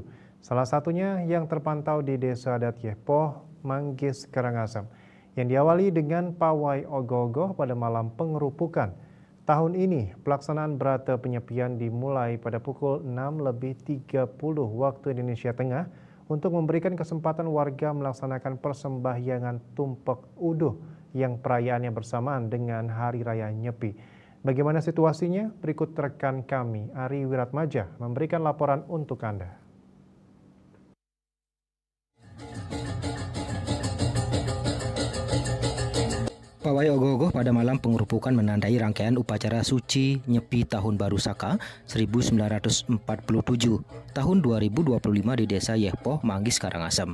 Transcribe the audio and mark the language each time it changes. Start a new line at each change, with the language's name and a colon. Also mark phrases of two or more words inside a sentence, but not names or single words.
Indonesian: Salah satunya yang terpantau di Desa Adat Yehpoh, Manggis, Karangasem, yang diawali dengan pawai ogoh-ogoh pada malam pengerupukan. Tahun ini, pelaksanaan Brata Penyepian dimulai pada pukul 6:30 waktu Indonesia Tengah untuk memberikan kesempatan warga melaksanakan persembahyangan tumpek uduh yang perayaannya bersamaan dengan Hari Raya Nyepi. Bagaimana situasinya? Berikut rekan kami, Ari Wiratmaja, memberikan laporan untuk Anda. Pawai ogoh-ogoh pada malam pengerupukan menandai rangkaian upacara suci Nyepi Tahun Baru Saka 1947 tahun 2025 di Desa Yehpoh, Manggis, Karangasem.